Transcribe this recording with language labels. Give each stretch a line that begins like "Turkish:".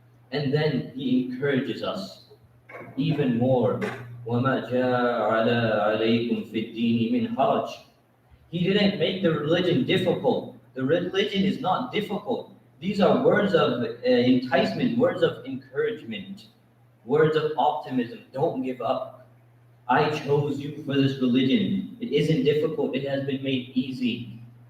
English: And then He encourages us even more.
Arabic: وَمَا جَعَلَ عَلَيْكُمْ فِي الدِّينِ مِنْ حَرَجٍ.
English: He didn't make the religion difficult. The religion is not difficult. These are words of enticement, words of encouragement, words of optimism. Don't give up. I chose you for this religion. It isn't difficult, it has been made easy.